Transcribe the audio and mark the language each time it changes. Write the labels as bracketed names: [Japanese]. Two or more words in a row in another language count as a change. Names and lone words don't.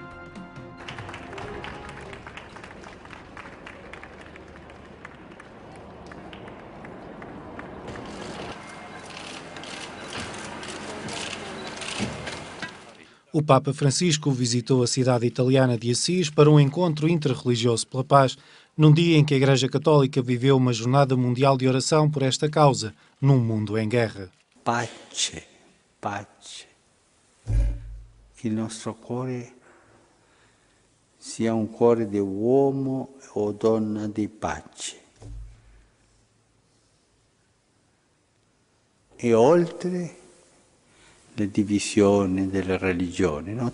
[Portuguese] O Papa Francisco visitou a cidade italiana de Assis para um encontro interreligioso pela paz, num dia em que a Igreja Católica viveu uma jornada mundial de oração por esta causa, num mundo em guerra. [Italian] Pace, pace. Que il nostro cuore sia un cuore di uomo o donna di pace. E oltre le divisioni delle religioni, no?